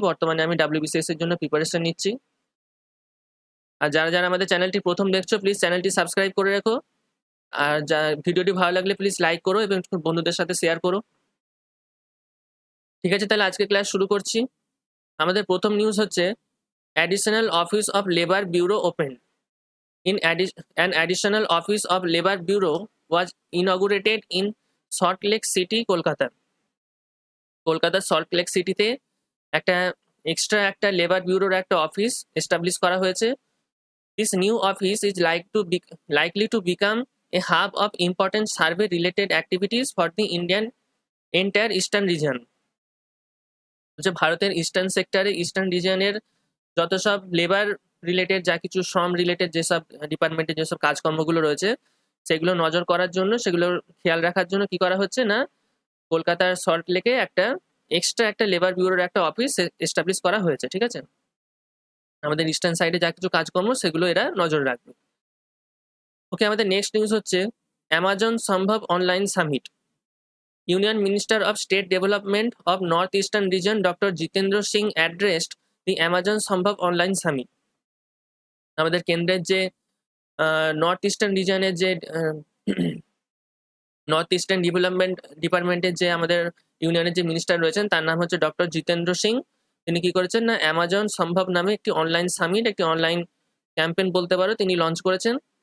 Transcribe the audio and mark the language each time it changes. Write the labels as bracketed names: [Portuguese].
[Bangla] বর্তমানে আমি ডাব্লিউবিসিএস এর জন্য প্রিপারেশন নিচ্ছি। আর যারা যারা আমাদের চ্যানেলটি প্রথম দেখছো, প্লিজ চ্যানেলটি সাবস্ক্রাইব করে রেখো। আর ভিডিওটি ভালো লাগলে প্লিজ লাইক করো এবং বন্ধুদের সাথে শেয়ার করো। ঠিক আছে, তাহলে আজকে ক্লাস শুরু করছি। আমাদের প্রথম নিউজ হচ্ছে [English] Additional office of Labour Bureau open. An additional office of Labour Bureau was inaugurated in Salt Lake City, Kolkata. [Bangla] কলকাতার সল্ট লেক সিটিতে একটা এক্সট্রা একটা লেবার ব্যুরোর একটা অফিস এস্টাবলিশ করা হয়েছে। [English] This new office is likely to become a hub of important survey related activities for the entire eastern region. [Bangla] যে ভারতের ইস্টার্ন সেক্টরে, ইস্টার্ন রিজিয়নের যত সব লেবার রিলেটেড, যা কিছু শ্রম রিলেটেড যেসব ডিপার্টমেন্টের যেসব কাজকর্মগুলো রয়েছে, সেগুলো নজর করার জন্য, সেগুলোর খেয়াল রাখার জন্য কি করা হচ্ছে না, কলকাতার সল্ট লেকে একটা এক্সট্রা একটা লেবার ব্যুরোর একটা অফিস এস্টাবলিশ করা হয়েছে। ঠিক আছে, আমাদের ইস্টার্ন সাইডে যা কিছু কাজকর্ম সেগুলো এরা নজর রাখবে। ওকে, আমাদের নেক্সট নিউজ হচ্ছে অ্যামাজন সম্ভব online summit. [English] Union Minister of State Development of Northeastern Region Dr. Jitendra Singh addressed the Amazon Sambhav Online Summit. [Bangla] আমাদের কেন্দ্রের যে নর্থ ইস্টার্ন রিজনের যে নর্থ ইস্টার্ন ডেভেলপমেন্ট ডিপার্টমেন্টের যে আমাদের ইউনিয়নের যে মিনিস্টার রয়েছেন, তার নাম হচ্ছে ডক্টর জিতেন্দ্র সিং। তিনি কি করেছেন না, অ্যামাজন সম্ভব নামে একটি অনলাইন সামিট, একটি অনলাইন ক্যাম্পেইন বলতে পারো, তিনি লঞ্চ করেছেন।